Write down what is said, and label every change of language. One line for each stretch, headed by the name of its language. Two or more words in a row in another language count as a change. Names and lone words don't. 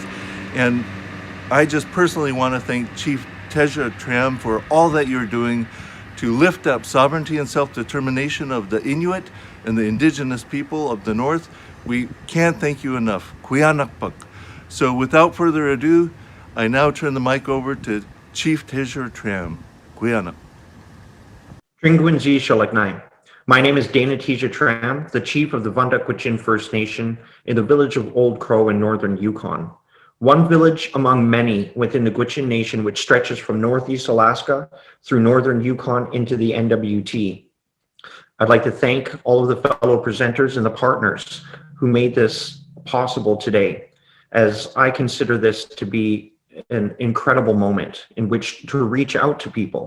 English: And I just personally want to thank Chief Tisha Tram for all that you're doing to lift up sovereignty and self-determination of the Inuit and the Indigenous people of the North. We can't thank you enough. Kuyanakpak. So without further ado, I now turn the mic over to Chief Tisha Tram. Kuyanak.
Gwichʼin: Tringwinzi Shalaknai.
English: My name is Dana Tisha Tram, the chief of the Vuntut Gwich'in First Nation in the village of Old Crow in northern Yukon. One village among many within the Gwich'in Nation, which stretches from northeast Alaska through northern Yukon into the NWT. I'd like to thank all of the fellow presenters and the partners who made this possible today, as I consider this to be an incredible moment in which to reach out to people.